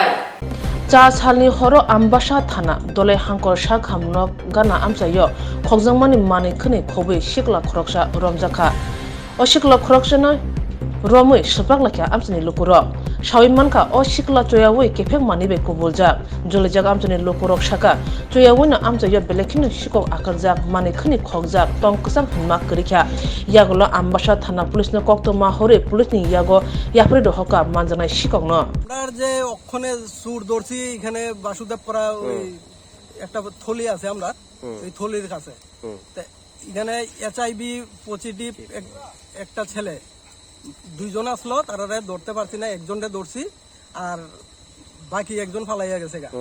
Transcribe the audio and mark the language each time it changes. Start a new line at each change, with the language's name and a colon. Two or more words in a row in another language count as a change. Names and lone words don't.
Kok Borok: चा सालनि हर आम्बासा थाना दलाय हांकर शाख हामनक गाना आमजायो खगजागमानि मानै खोनै खबै सिक्ला खरकसा रंजाखा अ सिक्ला खरकसानो रमै सुप्रागलाखा आमजानि लुगरक सावै मानका अ सिक्ला चयावै केफेक मानिबे कुबुलजाक जलैजाक आमजानि लुगरक शाखा चयावैनो आमजायो बेलेखिनो सिकक आकारजाक मानै खोनै खगजाक तंकसां हन्मा करिखा यागलो आम्बासा थाना पुलिसनो कोक्तमा हरे पुलिसनि यागो याफरे दहका मानजानाय सिककनो
Bangla: আপনার যে অক্ষণে সুর দর্শি এখানে বাসুদেবপাড়া ওই একটা থলি আছে আমরা এই থলির কাছে এখানে
English: HIV positive
Bangla: একটা ছেলে দুইজন আসলো, তারা ধরতে পারছি না, একজনটা ধরছি আর বাকি একজন ফালাইয়া গেছে গা।